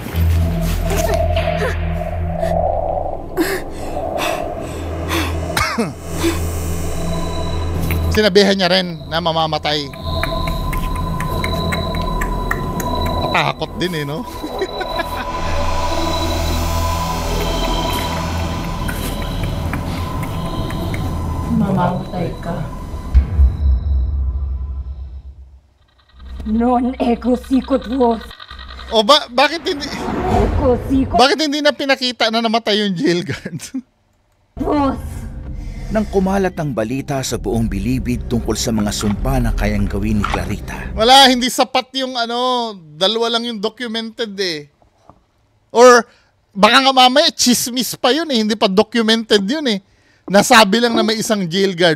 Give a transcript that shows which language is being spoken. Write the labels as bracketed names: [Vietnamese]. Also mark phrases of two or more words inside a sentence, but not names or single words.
[Filipino] Sinabihan niya rin na mamamatay. Matakot din no? Mamamatay ka. [Latin] Non ego sikot vos. [Filipino] Bakit hindi? Bakit hindi na pinakita na namatay yung jail guard? Vos. Nang kumalat ang balita sa buong Bilibid tungkol sa mga sumpa na kayang gawin ni Clarita. Wala, hindi sapat yung dalawa lang yung documented Or baka nga mamaya chismis pa yun hindi pa documented yun Nasabi lang na may isang jail guard.